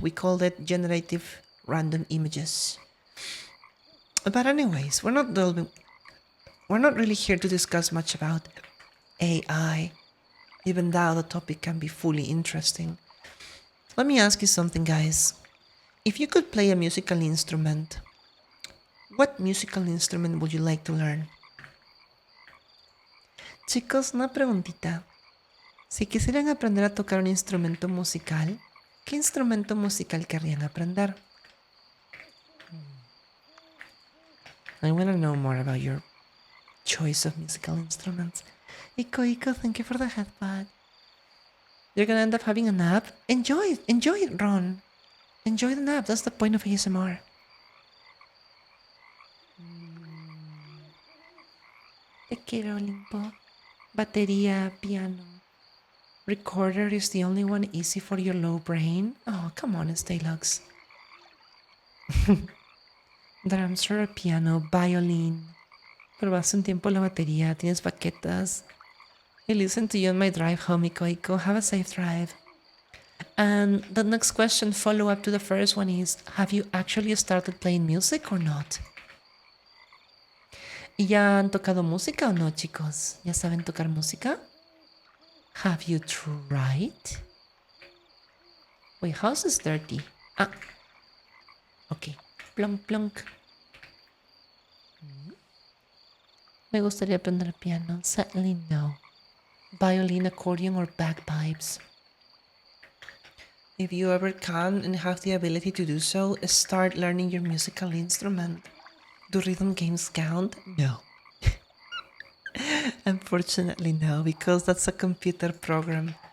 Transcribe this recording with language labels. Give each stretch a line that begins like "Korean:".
English: We call it generative random images. But anyways, we're not really here to discuss much about AI, even though the topic can be fully interesting. Let me ask you something, guys. If you could play a musical instrument, what musical instrument would you like to learn?
Spanish: Chicos, una preguntita. Si quisieran aprender a tocar un instrumento musical, ¿qué instrumento musical querrían aprender?
English: I want to know more about your choice of musical instruments. Iko, thank you for the headbutt. You're gonna end up having a nap? Enjoy it, Ron. Enjoy the nap, that's the point of ASMR.
Spanish: Te quiero, Limpo. Batería, piano.
English: Recorder is the only one easy for your low brain? Oh, come on, Staylux. Drums or piano, violin.
Spanish: Probaste un tiempo la batería, tienes baquetas.
English: I listen to you on my drive home, Iko. Have a safe drive. And the next question, follow up to the first one is, have you actually started playing music or not?
Spanish: ¿Y ya han tocado música o no, chicos? ¿Ya saben tocar música?
English: Have you tried? Wait, house is dirty. Ah. Ok. Plonk, plonk.
Spanish: Me gustaría aprender piano.
English: Sadly, no. Violin, accordion, or bagpipes. If you ever can and have the ability to do so, start learning your musical instrument. Do rhythm games count? No. Unfortunately, no, because that's a computer program.